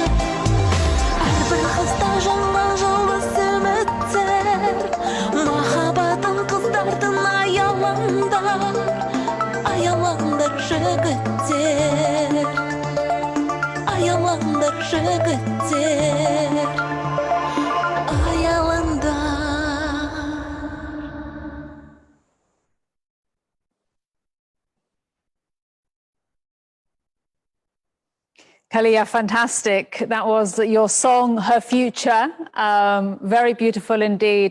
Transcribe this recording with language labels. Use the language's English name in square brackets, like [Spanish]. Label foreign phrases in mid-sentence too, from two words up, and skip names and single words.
[Kazakh] Әрбір қызда жанған жұлдыз үміттер, махаббатын қыздардың аялаңдар, аялаңдар жігіттер, аялаңдар жігіттер, аялаңдар. [English] Kalia, fantastic. That was your song, Her Future. Very beautiful indeed.